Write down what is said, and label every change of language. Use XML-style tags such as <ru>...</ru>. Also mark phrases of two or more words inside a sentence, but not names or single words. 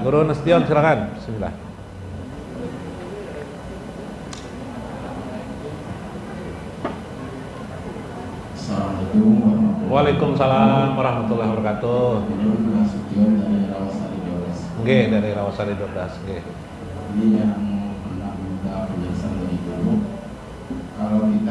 <id>Guru Nastion silakan. Bismillah.</id> <ar>وعليكم السلام ورحمة الله وبركاته.</ar> <id>Nggih, dari Rawasari 12. Nggih. Ini yang pernah minta penjelasan dari dulu. Kalau</id>